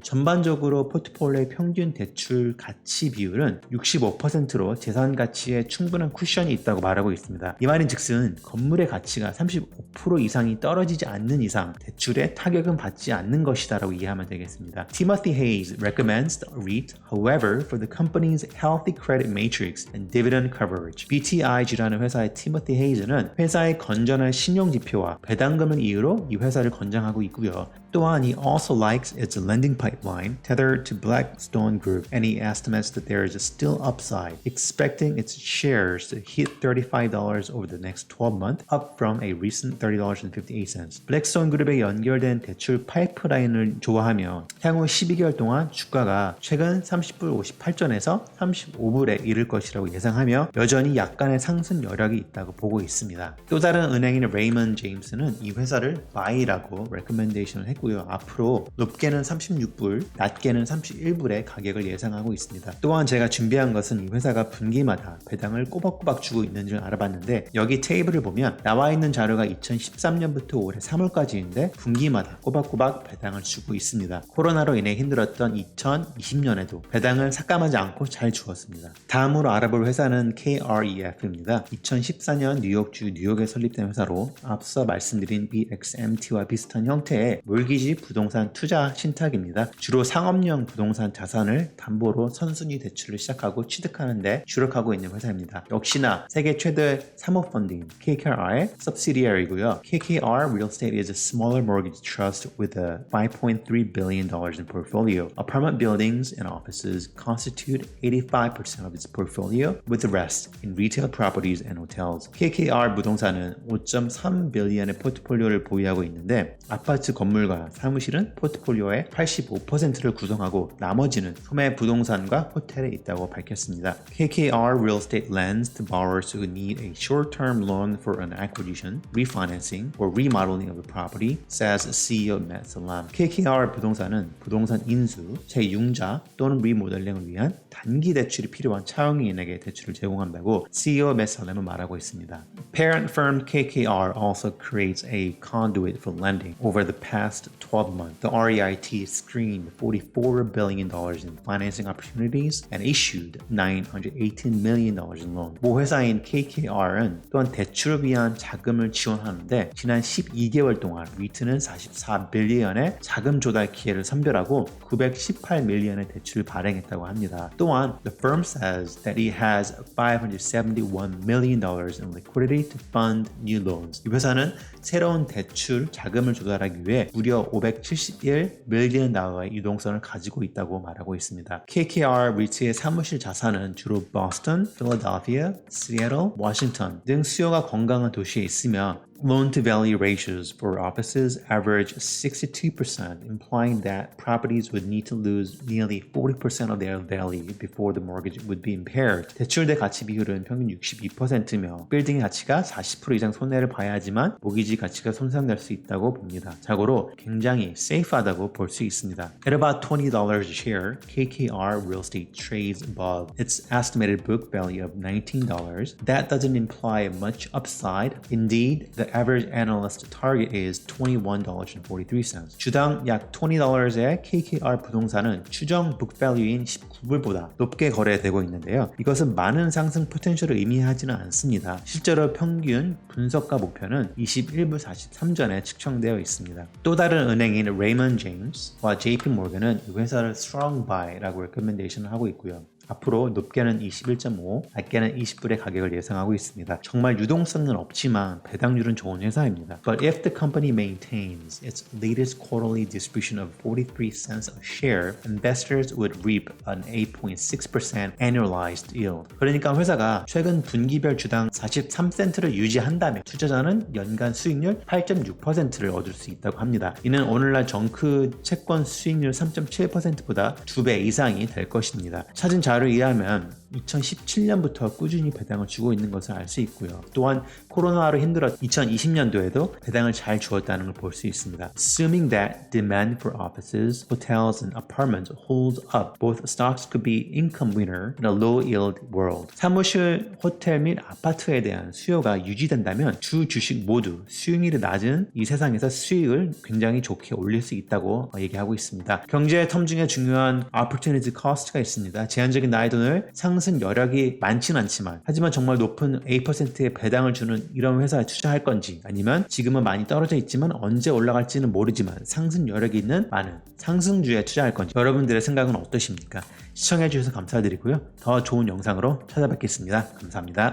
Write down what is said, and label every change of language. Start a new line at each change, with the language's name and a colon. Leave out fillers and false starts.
Korean: 전반적으로 포트폴리오의 평균 대출 가치 비율은 65%로 재산 가치에 충분한 쿠션이 있다고 말하고 있습니다. 이 말인 즉슨 건물의 가치가 35% 이상이 떨어지지 않는 이상 대출에 타격은 받지 않는 것이다라고 이해하면 되겠습니다.
English: Timothy Hayes recommends the REIT, however, for the company's healthy credit matrix and dividend coverage.
Korean: BTIG라는 회사의 티모티 헤이즈는 회사의 건전한 신용 지표와 배당금을 이유로 이 회사를 권장하고 있고요. 또한
English: he also likes its lending pipeline tethered to Blackstone Group, and he estimates that there is still upside, expecting its shares to hit $35 over the next 12 months, up from a recent $30.58.
Korean: 블랙스톤 그룹에 연결된 대출 파이프라인을 좋아하며 향후 12개월 동안 주가가 최근 30불 58전에서 35불에 이를 것이라고 예상하며 여전히 약간의 상승 여력이 있다고 보고 있습니다. 또 다른 은행인 레이먼 제임스는 이 회사를 buy라고 레코멘데이션을 했고 앞으로 높게는 36불, 낮게는 31불의 가격을 예상하고 있습니다. 또한 제가 준비한 것은 이 회사가 분기마다 배당을 꼬박꼬박 주고 있는 줄 알아봤는데 여기 테이블을 보면 나와 있는 자료가 2013년부터 올해 3월까지인데 분기마다 꼬박꼬박 배당을 주고 있습니다. 코로나로 인해 힘들었던 2020년에도 배당을 삭감하지 않고 잘 주었습니다. 다음으로 알아볼 회사는 KREF입니다. 2014년 뉴욕주 뉴욕에 설립된 회사로 앞서 말씀드린 BXMT와 비슷한 형태의 몰기지 부동산 투자 신탁입니다. 주로 상업용 부동산 자산을 담보로 선순위 대출을 시작하고 취득하는 데 주력하고 있는 회사입니다. 역시나 세계 최대 사모펀드인 KKR의 subsidiary고요.
English: KKR Real Estate is a smaller mortgage trust with a $5.3 billion in portfolio. Apartment buildings and offices constitute 85% of its portfolio, with the rest in retail properties and hotels.
Korean: KKR 부동산은 5.3 빌리언의 포트폴리오를 보유하고 있는데 아파트 건물과 사무실은 포트폴리오의 85%를 구성하고 나머지는 소매 부동산과 호텔에 있다고 밝혔습니다.
English: KKR Real Estate lends to borrowers who need a short-term loan for an acquisition, refinancing, or remodeling of a property, says CEO Matt Salam.
Korean: KKR 부동산은 부동산 인수, 재융자 또는 리모델링을 위한 단기 대출이 필요한 차용인에게 대출을 제공한다고 CEO Matt Salam은 말하고 있습니다.
English: Parent firm KKR also creates a conduit for lending. Over the past 12 months, the REIT screened $44 billion in financing opportunities and issued $918 million in loans.
Korean: 모 회사인 KKR은 또한 대출을 위한 자금을 지원하는데 지난 12개월 동안 리트는 44빌리언의 자금 조달 기회를 선별하고 918밀리언의 대출을 발행했다고 합니다. 또한
English: the firm says that it has $571 million in liquidity to fund new loans.
Korean: 이 회사는 새로운 대출 자금을 조달하기 위해 무려 571밀리언 달러의 유동성을 가지고 있다고 말하고 있습니다. KKR 리트의 사무실 자산은 주로 보스턴, 필라델피아, 시애틀, 워싱턴 등 수요가 건강한 도시에 있으며
English: loan-to-value ratios for offices average 62%, implying that properties would need to lose nearly 40% of their value before the mortgage would be impaired.
Korean: 대출대 가치 비율은 평균 62%며 빌딩의 가치가 40% 이상 손해를 봐야 하지만 모기지 가치가 손상될 수 있다고 봅니다. 자고로 굉장히 safe하다고 볼 수 있습니다.
English: At about $20 a share, KKR Real Estate trades above its estimated book value of $19. That doesn't imply much upside. Indeed, the average analyst target is $21.43.
Korean: 주당 약 $20의 KKR 부동산은 추정 북밸류인 19불보다 높게 거래되고 있는데요. 이것은 많은 상승 포텐셜을 의미하지는 않습니다. 실제로 평균 분석가 목표는 21불 43전에 측정되어 있습니다. 또 다른 은행인 레이먼드 제임스와 JP 모건은 이 회사를 strong buy라고 레커멘데이션을 하고 있고요. 앞으로 높게는 21.5, 낮게는 20불의 가격을 예상하고 있습니다. 정말 유동성은 없지만 배당률은 좋은 회사입니다.
English: But if the company maintains its latest quarterly distribution of 43 cents a share, investors would reap an 8.6% annualized yield.
Korean: 그러니까 회사가 최근 분기별 주당 43센트를 유지한다면 투자자는 연간 수익률 8.6%를 얻을 수 있다고 합니다. 이는 오늘날 정크 채권 수익률 3.7%보다 2배 이상이 될 것입니다. 찾은 자료에 의하면 2017년부터 꾸준히 배당을 주고 있는 것을 알 수 있고요. 또한 코로나로 힘들었 2020년도에도 배당을 잘 주었다는 걸 볼 수 있습니다.
English: Assuming that demand for offices, hotels, and apartments holds up, both stocks could be income winner in a low-yield world.
Korean: 사무실, 호텔 및 아파트에 대한 수요가 유지된다면 주 주식 모두 수익률이 낮은 이 세상에서 수익을 굉장히 좋게 올릴 수 있다고 얘기하고 있습니다. 경제의 텀 중에 중요한 opportunity cost가 있습니다. 제한적인 나의 돈을 상승 여력이 많지는 않지만 하지만 정말 높은 8%의 배당을 주는 이런 회사에 투자할 건지 아니면 지금은 많이 떨어져 있지만 언제 올라갈지는 모르지만 상승 여력이 있는 많은 상승주에 투자할 건지 여러분들의 생각은 어떠십니까? 시청해 주셔서 감사드리고요. 더 좋은 영상으로 찾아뵙겠습니다. 감사합니다.